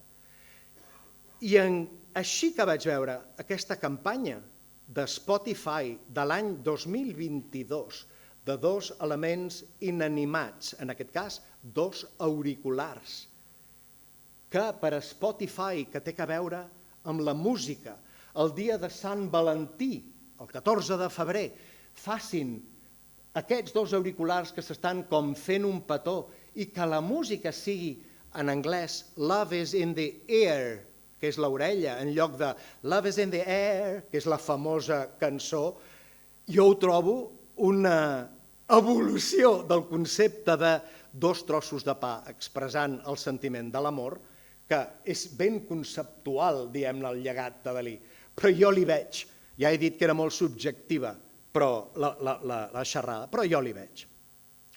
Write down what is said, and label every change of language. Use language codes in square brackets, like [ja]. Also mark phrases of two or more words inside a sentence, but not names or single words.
[ca] I així que vaig veure aquesta campanya de Spotify de l'any 2022, de dos elements inanimats, en aquest cas, dos auriculars, que per a Spotify, que té a veure amb la música, el dia de Sant Valentí, el 14 de febrer, facin aquests dos auriculars que s'estan com fent un petó i que la música sigui en anglès Love is in the air, que és l'orella, en lloc de Love is in the air, que és la famosa cançó, jo ho trobo una evolució del concepte de dos trossos de pa expressant el sentiment de l'amor, que és ben conceptual, diguem-ne, el llegat de Dalí. Però jo li veig, ja he dit que era molt subjectiva la xerrada, però jo li veig.